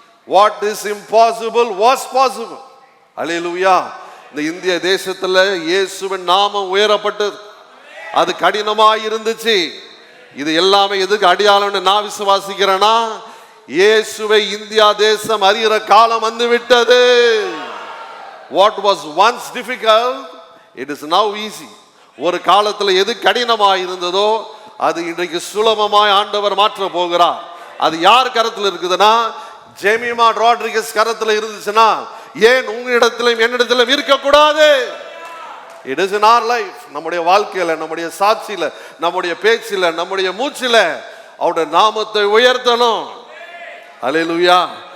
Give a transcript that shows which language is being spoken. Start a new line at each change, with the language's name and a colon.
English: What is impossible was possible. Hallelujah.
Tamil: இந்த இந்திய தேசத்துல இயேசுவின் நாமம் உயரப்பட்டது. அது கடினமாய் இருந்துச்சு. இது எல்லாமே எதுக்கு அடையாளம்னு நான் விசுவாசிக்கிறேன்னா, இயேசுவை இந்தியா தேசம் அறிகிற காலம் வந்து விட்டது.
English: What was once difficult, it is now easy.
Tamil: ஒரு காலத்தில் எது கடினமாய் இருந்ததோ அது இன்றைக்கு சுலபமாய் ஆண்டவர் மாற்ற போகிறார். அது யார் கரத்தில் இருக்குதுன்னா, ஜெமிமா ராட்ரிகஸ் கரத்தில் இருந்துச்சுன்னா ஏன் உங்களிடத்திலும் என்னிடத்திலும் இருக்கக்கூடாது?
English: It is in our life.
Tamil: நம்முடைய வாழ்க்கையில, நம்முடைய சாட்சியில, நம்முடைய பேச்சில, நம்முடைய மூச்சில அவருடைய நாமத்தை உயர்த்தணும். அல்லேலூயா.